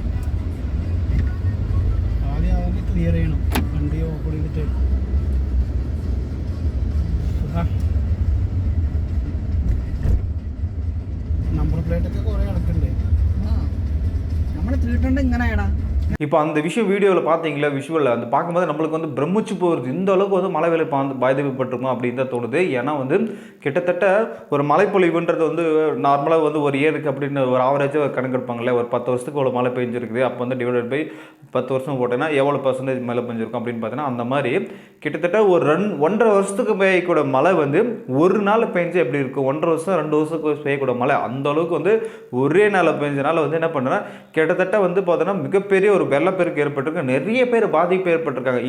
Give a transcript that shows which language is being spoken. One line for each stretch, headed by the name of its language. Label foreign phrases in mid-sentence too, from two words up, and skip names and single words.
Malayalam: ആദ്യം അതൊക്കെ ക്ലിയർ ചെയ്യണം വണ്ടി ഓഫ് ചെയ്തിട്ട്
English: number plate
Malayalam: ഒക്കെ കുറെ കിടക്കണ്ടേ നമ്മളെ തീട്ടണ്ട ഇങ്ങനെയാടാ
Tamil: இப்போ அந்த விஷயம் வீடியோவில் பார்த்தீங்களா விஷுவலில் அந்த பார்க்கும்போது நம்மளுக்கு வந்து பிரமிச்சு போகிறது இந்த அளவுக்கு வந்து மழை வேலை பாதிக்கப்பட்டிருக்கும் அப்படின்னு தான் தோணுது. ஏன்னா வந்து கிட்டத்தட்ட ஒரு மழைப்பொழிவுன்றது வந்து நார்மலாக வந்து ஒரு இயருக்கு அப்படின்னு ஒரு ஆவரேஜாக கணக்கெடுப்பாங்களே ஒரு 10 வருஷத்துக்கு இவ்வளோ மழை பெஞ்சிருக்குது அப்போ வந்து
English: divided by
Tamil: 10 வருஷம் போட்டேன்னா எவ்வளோ பர்சன்டேஜ் மழை பெஞ்சிருக்கும் அப்படின்னு பார்த்தீங்கன்னா அந்த மாதிரி கிட்டத்தட்ட ஒரு 1.5 வருஷத்துக்கு பெய்யக்கூட மழை வந்து ஒரு நாள் பெஞ்சு எப்படி இருக்கும் 1.5 வருஷம் 2 வருஷத்துக்கு பெய்யக்கூட மழை அந்த அளவுக்கு வந்து ஒரே நாள் பெஞ்சனால வந்து என்ன பண்ணுறேன்னா கிட்டத்தட்ட வந்து பார்த்தோன்னா மிகப்பெரிய ஒரு வெள்ளப்பெருக்கு ஏற்பட்டிருக்கு நிறைய பேர் பாதிப்பு ஏற்பட்டிருக்காங்க.